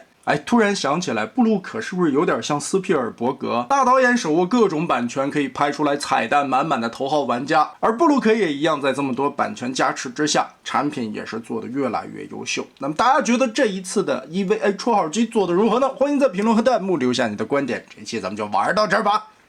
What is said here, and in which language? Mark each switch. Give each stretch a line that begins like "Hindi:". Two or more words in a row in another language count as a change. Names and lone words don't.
Chinese: 哎，突然想起來，布魯克是不是有點像斯皮爾伯格？大導演手握各種版權，可以拍出来彩蛋滿滿的头号玩家。而布魯克也一樣，在這麼多版權加持之下，產品也是做得越來越優秀。那麼大家覺得這一次的 EVA 出號機做得如何呢？歡迎在評論和彈幕留下你的觀點。這期咱們就玩到這兒吧。